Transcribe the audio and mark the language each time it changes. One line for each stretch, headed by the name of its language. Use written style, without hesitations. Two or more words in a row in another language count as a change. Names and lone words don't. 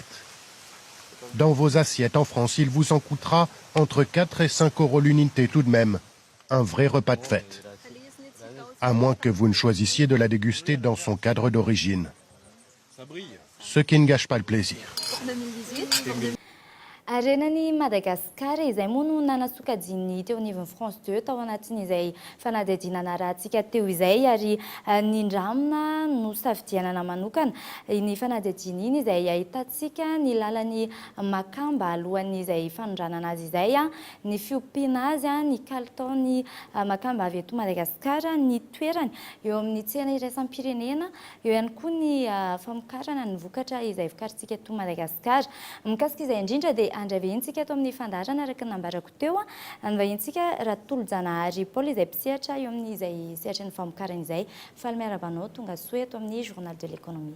French: Dans vos assiettes en France, il vous en coûtera entre 4 et 5 euros l'unité tout de même. Un vrai repas de fête. à moins que vous ne choisissiez de la déguster dans son cadre d'origine. Ce qui ne gâche pas le plaisir.
Malagasy: Arenany Madagasikara izay moa no nanasokajiny teo anivon'ny France 2 tao anatin'izay fanadihadiana rahantsika teo izay ary ny ndramina no safidianana manokana ny fanadihadiana iny izay ahitantsika ny lalany makamba alohan'izay fanondranana azy izay ny fiompiana azy ny kalitaony makamba avy eto Madagasikara ny toerany eo amin'ny tsena iraisam-pirenena eo ihany koa ny famokarana ny vokatra izay vokarintsika eto Madagasikara mikasika izay indrindra dia andray vahintsika eto amin'ny fandarana araka ny nambarako teo ny vahintsika Ratolojanahary Paul izay mpisehatra eo amin'ny izay sehatra ny famokarana izay fa miarabanao tonga soa eto amin'ny journal de l'économie.